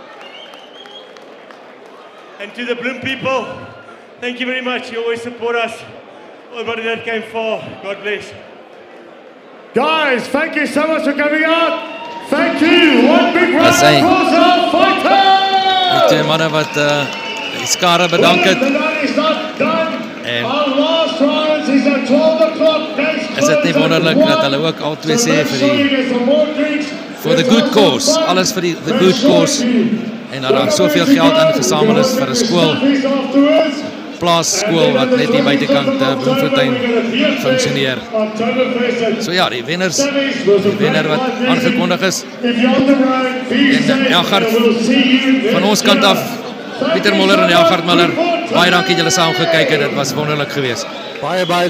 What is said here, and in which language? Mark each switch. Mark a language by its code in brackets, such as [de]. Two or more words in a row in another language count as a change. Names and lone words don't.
[en] And to the Bloem people, thank you very much. You always support us. Everybody that came far, God bless. Guys, thank you so much for coming out. Thank you. One big round of applause for fighters. [af] Die twee manne wat die skare bedank het. En is dit nie wonderlik dat hulle ook al twee sê [en] for the good cause, [af] alles vir [en] the good cause, [af] en dat daar soveel geld ingesamel is vir 'n skool, plaasskool wat net hier buitekant Bloemfontein funksioneer. So ja, die wenner wat aangekondig is, en Elgard van ons kant af, Pieter Moller en Elgard Miller, baie dankie dat julle saam gekyk het, dit was wonderlik geweest.